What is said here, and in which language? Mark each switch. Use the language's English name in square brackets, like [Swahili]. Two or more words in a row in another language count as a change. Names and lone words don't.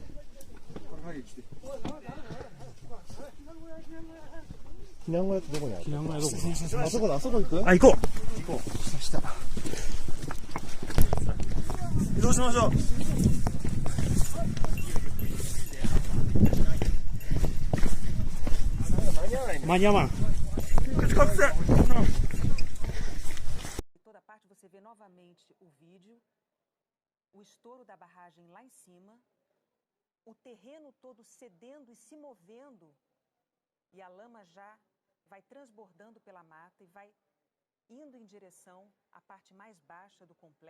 [Japanese] 避難小屋ってどこにある避難小屋どこ？あそこだ、あそこ行くあ、行こ行こう。下。う。移動しましょう。間に合わん。 [Portuguese] Toda parte você vê novamente o vídeo, o estouro da barragem lá em cima, o terreno todo cedendo e se movendo, e a lama já vai transbordando pela mata e vai indo em direção à parte mais baixa do complexo.